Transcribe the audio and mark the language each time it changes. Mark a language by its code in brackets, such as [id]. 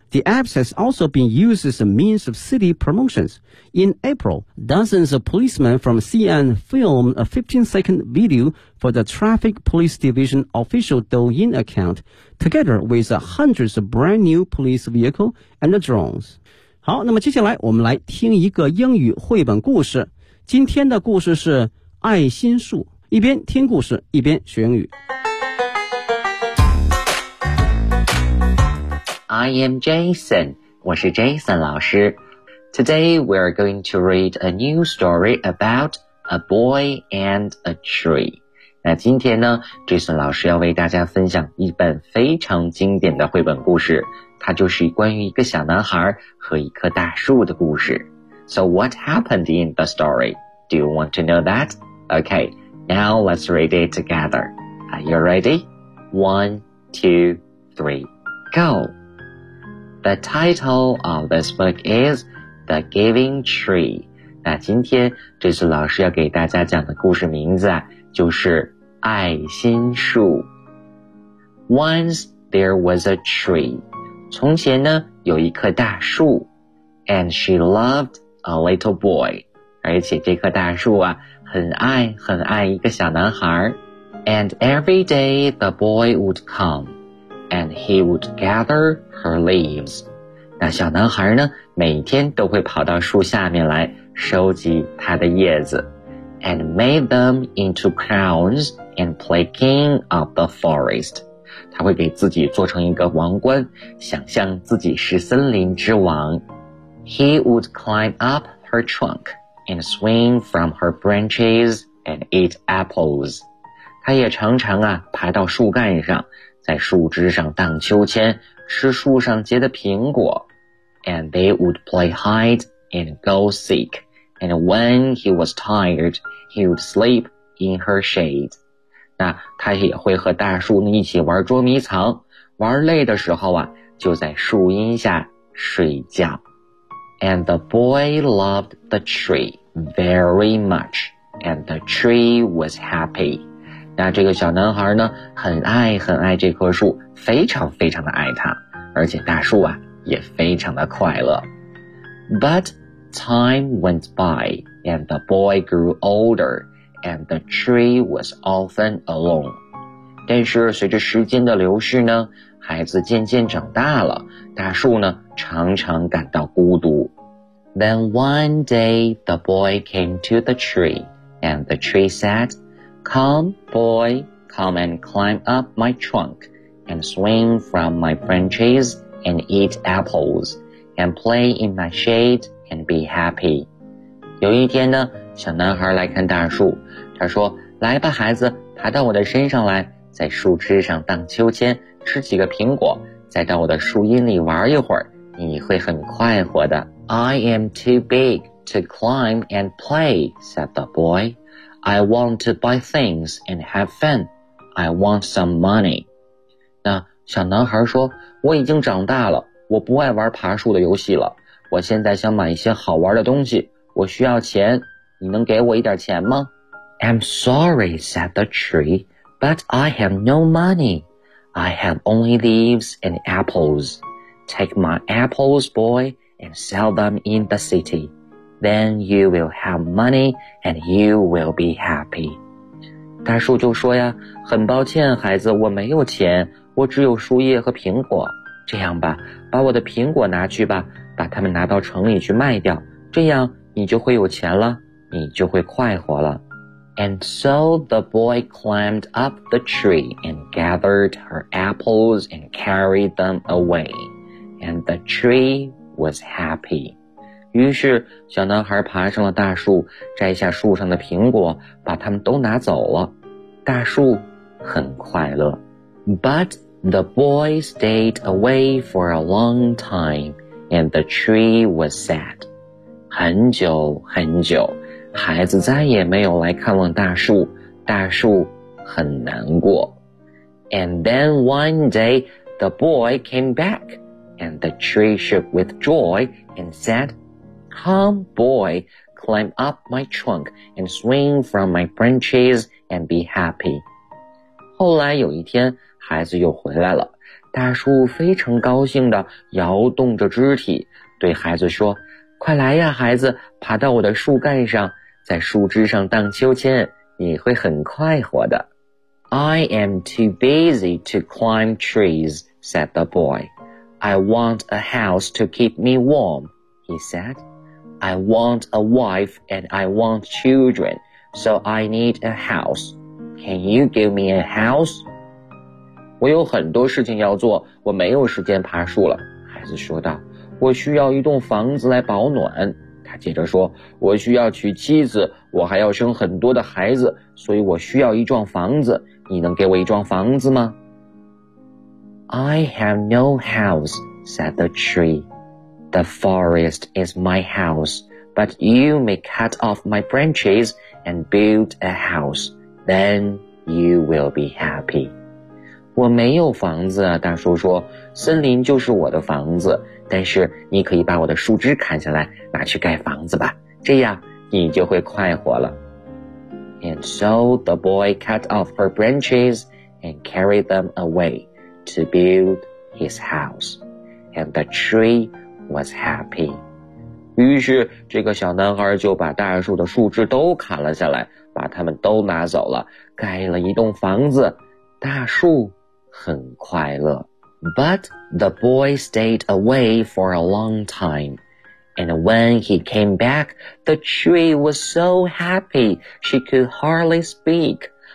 [en] The app has also been used as a means of city promotions. In April, dozens of policemen from Xi'an filmed a 15-second video for the Traffic Police Division official Douyin account, together with hundreds of brand new police vehicles and drones. [zh] 好，那么接下来我们来听一个英语绘本故事。今天的故事是爱心树，一边听故事一边学英语。 [en] I am Jason， [zh] 我是 Jason 老师。 [en] Today we are going to read a new story about a boy and a tree。 [zh] 那今天呢 Jason 老师要为大家分享一本非常经典的绘本故事，它就是关于一个小男孩和一棵大树的故事。 [en] So what happened in the story? Do you want to know that? Okay, now let's read it together. Are you ready? 1, 2, 3, go! The title of this book is The Giving Tree. [zh] 那今天这次老师要给大家讲的故事名字啊，就是爱心树。 [en] Once there was a tree. [zh] 从前呢，有一棵大树。 [en] And she loved a little boy. [zh] 而且这棵大树啊，很爱很爱一个小男孩。 [en] And every day the boy would come. And he would gather her leaves. [zh] 那小男孩呢，每天都会跑到树下面来收集他的叶子。 [en] And made them into crowns and play king of the forest. [zh] 他会给自己做成一个王冠，想象自己是森林之王。 [en] He would climb up her trunk and swing from her branches and eat apples. [zh] 他也常常啊爬到树干上，在树枝上荡秋千，吃树上结的苹果。 [en] And they would play hide and go seek. And when he was tired, he would sleep in her shade. [zh] 那他也会和大树一起玩捉迷藏，玩累的时候啊，就在树荫下睡觉。 [en] And the boy loved the tree very much, and the tree was happy. [zh] 那这个小男孩呢，很爱很爱这棵树，非常非常的爱他，而且大树啊，也非常的快乐。 [en] But... Time went by, and the boy grew older, and the tree was often alone. [zh] 但是随着时间的流逝呢，孩子渐渐长大了，大树呢常常感到孤独。 [en] Then one day the boy came to the tree, and the tree said, Come, boy, come and climb up my trunk, and swing from my branches, and eat apples, and play in my shade. And be happy. [zh] 有一天呢，小男孩来看大树，他说：“来吧，孩子，爬到我的身上来，在树枝上荡秋千，吃几个苹果，再到我的树荫里玩一会儿，你会很快活的。” [en] I am too big to climb and play, said the boy. I want to buy things and have fun. I want some money. [zh] 那小男孩说：“我已经长大了，我不爱玩爬树的游戏了。” 我现在想买一些好玩的东西，我需要钱，你能给我一点钱吗？ [en] I'm sorry, said the tree, but I have no money. I have only leaves and apples. Take my apples, boy, and sell them in the city. Then you will have money and you will be happy. [zh] 大树就说呀，很抱歉，孩子，我没有钱，我只有树叶和苹果。这样吧，把我的苹果拿去吧。把他们拿到城里去卖掉，这样你就会有钱了，你就会快活了。 [en] And so the boy climbed up the tree and gathered her apples and carried them away. And the tree was happy. [zh] 于是小男孩爬上了大树，摘下树上的苹果，把他们都拿走了。大树很快乐。 [en] But the boy stayed away for a long time. And the tree was sad. [zh] 很久很久，孩子再也没有来看望大树，大树很难过。 [en] And then one day, the boy came back, and the tree shook with joy and said, Come, boy, climb up my trunk and swing from my branches and be happy. [zh] 后来有一天，孩子又回来了。大树非常高兴地摇动着肢体，对孩子说：“快来呀，孩子，爬到我的树干上，在树枝上荡秋千，你会很快活的。” [en] I am too busy to climb trees, said the boy. I want a house to keep me warm, he said. I want a wife and I want children, so I need a house. Can you give me a house? [zh] 我有很多事情要做，我没有时间爬树了，孩子说道。我需要一栋房子来保暖。他接着说，我需要娶妻子，我还要生很多的孩子，所以我需要一幢房子。你能给我一幢房子吗？ [en] I have no house, said the tree. The forest is my house, but you may cut off my branches and build a house. Then you will be happy. [zh] 我没有房子啊，大树说，森林就是我的房子，但是你可以把我的树枝砍下来，拿去盖房子吧，这样你就会快活了。 [en] And so the boy cut off her branches and carried them away to build his house. And the tree was happy. [zh] 于是这个小男孩就把大树的树枝都砍了下来，把它们都拿走了，盖了一栋房子，大树很快乐。 [en] But the boy stayed away for a long time, and when he came back, the tree was so happy she could hardly speak.